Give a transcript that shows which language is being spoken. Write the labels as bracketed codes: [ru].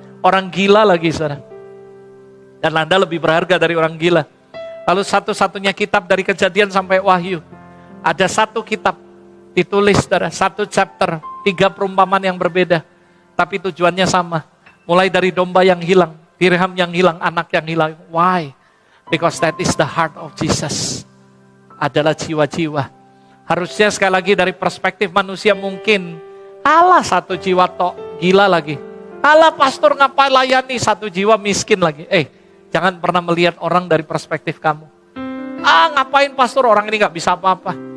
[id] Orang gila lagi saudara. Dan Anda lebih berharga dari orang gila. Lalu satu-satunya kitab dari Kejadian sampai Wahyu. Ada satu kitab ditulis saudara, satu chapter, 3 perumpamaan yang berbeda. Tapi tujuannya sama. Mulai dari domba yang hilang, dirham yang hilang, anak yang hilang. [en] Why? Because that is the heart of Jesus. [id] Adalah jiwa-jiwa. Harusnya sekali lagi dari perspektif manusia mungkin, alah satu jiwa tok, gila lagi. Alah pastor ngapain layani satu jiwa miskin lagi. Jangan pernah melihat orang dari perspektif kamu. Ngapain pastor, orang ini gak bisa apa-apa.